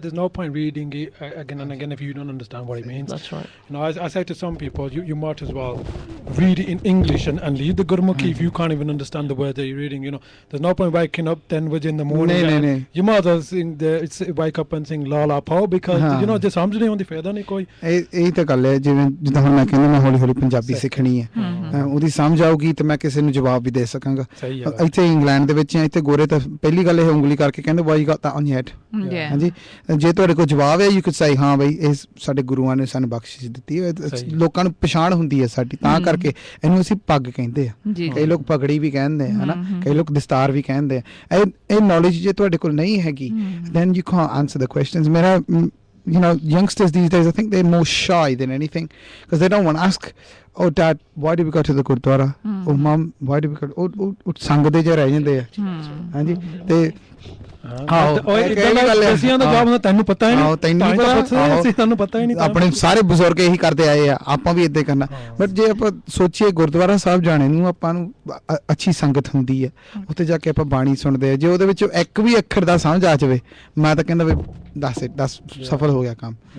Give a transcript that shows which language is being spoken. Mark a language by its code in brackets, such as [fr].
[en] There's no point reading it again and again if you don't understand what it means. That's right. You know, I say to some people, you might as well read it in English and leave the Gurmukhi if you can't even understand the word that you're reading. You know, there's no point waking up 10 in the morning. No. You might as well sing wake up and sing La La Po, because you know just [pa] ਸਮਝ ਨਹੀਂ ਆਉਂਦੀ ਫਾਇਦਾ ਨਹੀਂ ਕੋਈ। ਇਹ ਤਾਂ ਗੱਲ ਹੈ, ਜਿੱਦਾਂ ਹੁਣ ਮੈਂ ਕਹਿੰਦਾ ਮੈਂ ਹੌਲੀ ਹੌਲੀ ਪੰਜਾਬੀ ਸਿੱਖਣੀ ਹੈ, ਉਹਦੀ ਸਮਝ ਆਊਗੀ ਤੇ ਮੈਂ ਕਿਸੇ ਨੂੰ ਜਵਾਬ ਵੀ ਦੇ ਸਕਾਂਗਾ। ਇੱਥੇ ਇੰਗਲੈਂਡ ਦੇ ਵਿੱਚ ਇੱਥੇ ਗੋਰੇ ਤਾਂ ਪਹਿਲੀ ਗੱਲ ਇਹ ਉਂਗਲੀ ਕਰਕੇ ਕਹਿੰਦੇ [en] Why got that on your head. [pa] ਹਾਂਜੀ, ਜੇ ਤੁਹਾਡੇ ਕੋਲ ਜਵਾਬ ਹੈ [en] you could say [pa] ਹਾਂ ਬਈ ਇਹ ਸਾਡੇ ਗੁਰੂਆਂ ਨੇ ਸਾਨੂੰ ਬਖਸ਼ਿਸ਼ ਦਿੱਤੀ ਹੈ, ਲੋਕਾਂ ਨੂੰ ਪਛਾਣ ਹੁੰਦੀ ਹੈ ਸਾਡੀ, ਤਾਂ ਕਰਕੇ ਇਹਨੂੰ ਅਸੀਂ ਪੱਗ ਕਹਿੰਦੇ ਆ। ਕਈ ਲੋਕ ਪਗੜੀ ਵੀ ਕਹਿੰਦੇ ਆ, ਹਨਾ, ਕਈ ਲੋਕ ਦਸਤਾਰ ਵੀ ਕਹਿੰਦੇ ਆ। ਇਹ ਨੌਲੇਜ ਜੇ ਤੁਹਾਡੇ ਕੋਲ ਨਹੀਂ ਹੈਗੀ, [en] then you can't answer the questions. ਮੇਰਾ you know, youngsters these days, I think they're more shy than anything, because they don't want to ask, oh dad, why do we go to the gurdwara? Oh mom, why do we go? [pa] Oh ਸੰਗ ਦੇ ਜੇ ਰਹਿ ਜਾਂਦੇ ਆ। ਹਾਂਜੀ, ਤੇ ਤੈਨੂੰ ਪਤਾ ਹੀ ਨਹੀਂ, ਤੈਨੂੰ ਪਤਾ ਹੀ ਨਹੀਂ, ਆਪਣੇ ਸਾਰੇ ਬਜ਼ੁਰਗ ਇਹੀ ਕਰਦੇ ਆਏ ਆ, ਆਪਾਂ ਵੀ ਏਦਾਂ ਕਰਨਾ। ਬਟ ਜੇ ਆਪਾਂ ਸੋਚੀਏ ਗੁਰਦੁਆਰਾ ਸਾਹਿਬ ਜਾਣੇ ਨੂੰ ਆਪਾਂ ਨੂੰ ਅੱਛੀ ਸੰਗਤ ਹੁੰਦੀ ਹੈ, ਉੱਥੇ ਜਾ ਕੇ ਆਪਾਂ ਬਾਣੀ ਸੁਣਦੇ ਆ, ਜੇ ਉਹਦੇ ਵਿੱਚੋਂ ਇੱਕ ਵੀ ਅੱਖਰ ਦਾ ਸਮਝ ਆ ਜਾਵੇ, ਮੈਂ ਤਾਂ ਕਹਿੰਦਾ ਵੀ 10 ਸਫਲ ਹੋ ਗਿਆ ਕੰਮ।